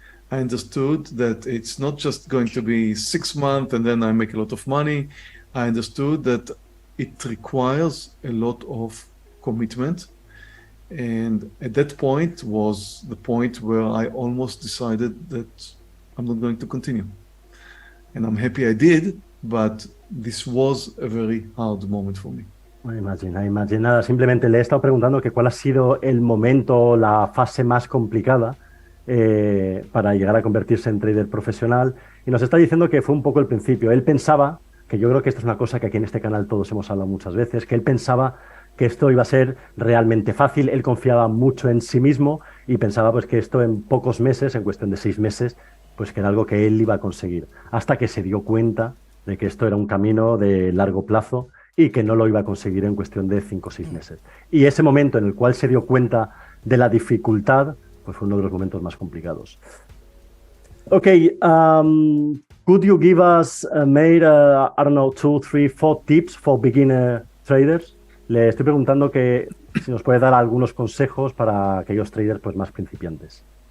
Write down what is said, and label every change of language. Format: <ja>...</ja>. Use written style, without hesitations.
<en>I understood that it's not just going to be 6 months and then I make a lot of money. I understood that it requires a lot of commitment. And at that point was the point where I almost decided that I'm not going to continue. And I'm happy I did, but this was a very hard moment for me. I imagine.</en> <es>Nada, simplemente le he estado preguntando que cuál ha sido el momento, la fase más complicada para llegar a convertirse en trader profesional. Y nos está diciendo que fue un poco el principio. Él pensaba, que yo creo que esto es una cosa que aquí en este canal todos hemos hablado muchas veces, que él pensaba que esto iba a ser realmente fácil. Él confiaba mucho en sí mismo y pensaba pues que esto en pocos meses, en cuestión de 6 meses, pues que era algo que él iba a conseguir. Hasta que se dio cuenta de que esto era un camino de largo plazo y que no lo iba a conseguir en cuestión de 5 o 6 meses. Y ese momento en el cual se dio cuenta de la dificultad, pues fue uno de los momentos más complicados.</es> <en>Okay, could you give us, I don't know, 2, 3, 4 tips for beginner traders?</en> <es>Le estoy preguntando que si nos puede dar algunos consejos para aquellos traders pues, más principiantes.</es>